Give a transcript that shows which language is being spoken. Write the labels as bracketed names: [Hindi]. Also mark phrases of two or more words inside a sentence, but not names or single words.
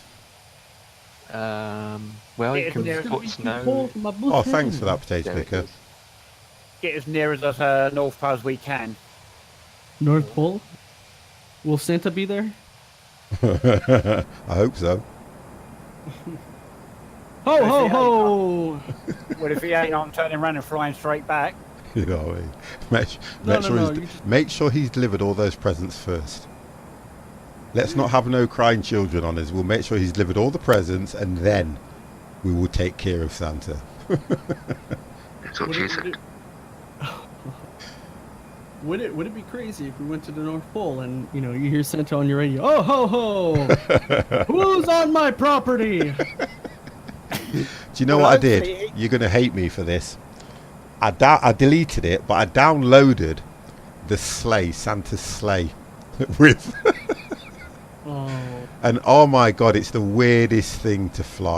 [English] Well, Yeah, you can it's put Too snow. cold for my boots. Oh, thanks for that, Potato There it Picker. goes. Get as near as us North Pole as we can. North Pole. Will Santa be there? I hope so. Ho ho Yeah. ho! Well, if he ain't, I'm turning around and flying straight back. You know what I mean? Make sure he's delivered all those presents first. Let's not have no crying children on us. We'll make sure he's delivered all the presents and then we will take care of Santa. That's what you said. Would it be crazy if we went to the North Pole and you hear Santa on your radio? Oh ho ho! Who's on my property? Do you know what I did? You're going to hate me for this. I deleted it, but I downloaded the sleigh, Santa's sleigh, with... Oh, And oh my god, it's the weirdest thing to fly.